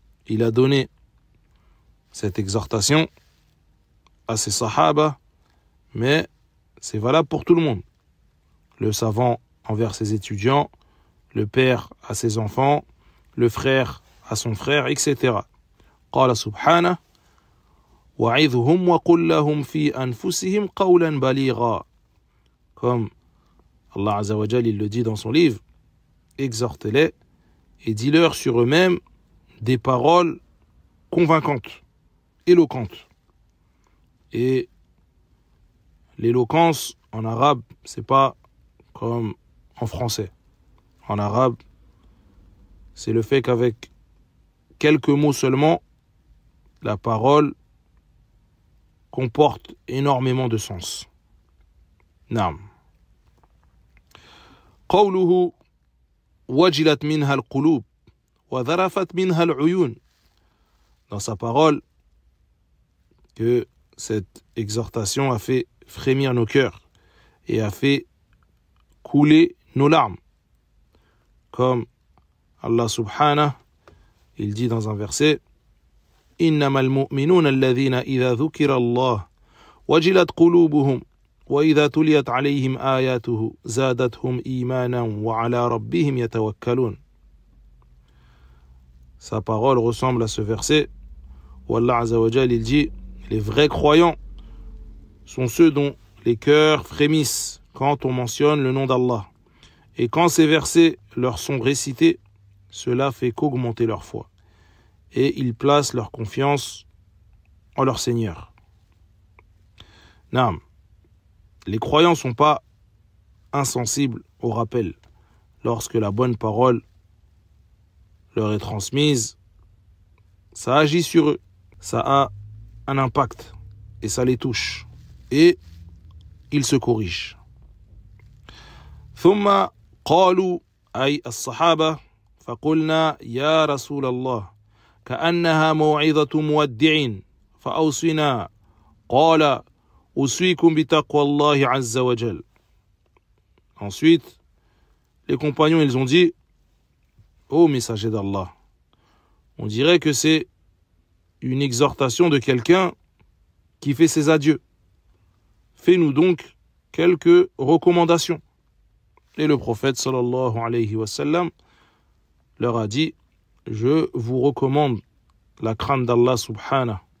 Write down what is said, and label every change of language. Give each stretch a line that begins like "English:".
French: Il a donné cette exhortation à ses sahaba, mais c'est valable pour tout le monde. Le savant envers ses étudiants, le père à ses enfants, le frère à son frère, etc.
Arabic: قال سبحانه وعظهم وقل لهم في أنفسهم قولا بليغا.
French: Comme Allah Azza wa Jal, il le dit dans son livre, exhortez-les et dis-leur sur eux-mêmes des paroles convaincantes, éloquentes. Et l'éloquence en arabe, c'est pas comme en français. En arabe, c'est le fait qu'avec quelques mots seulement, la parole comporte énormément de sens. Naam.
Arabic: قوله وجلت منها القلوب وذرفت منها العيون.
French: Dans sa parole, que cette exhortation a fait frémir nos cœurs et a fait couler nos larmes. Comme Allah subhanahu, il dit dans un verset,
Arabic: إنما المؤمنون الذين إذا ذكر الله وجلت قلوبهم وإذا تليت عليهم آياته زادتهم إيمانا وعلى ربهم يتوكلون.
French: Sa parole ressemble à ce verset où Allah Azza wa Jal, il dit, les vrais croyants sont ceux dont les cœurs frémissent quand on mentionne le nom d'Allah. Et quand ces versets leur sont récités, cela fait qu'augmenter leur foi. Et ils placent leur confiance en leur Seigneur. Naam. Les croyants ne sont pas insensibles au rappel. Lorsque la bonne parole leur est transmise, ça agit sur eux. Ça a un impact et ça les touche. Et ils se corrigent.
Arabic: ثم قالوا أي الصحابة فقلنا يا رسول الله كأنها موعظة مودع فأوصنا قال أوصيكم بتقوى الله عز وجل.
French: Ensuite, les compagnons, ils ont dit, ô messager d'Allah, on dirait que c'est une exhortation de quelqu'un qui fait ses adieux. Fais-nous donc quelques recommandations. Et le prophète sallallahu alayhi wa sallam leur a dit, je vous recommande la crainte d'Allah subhanahu.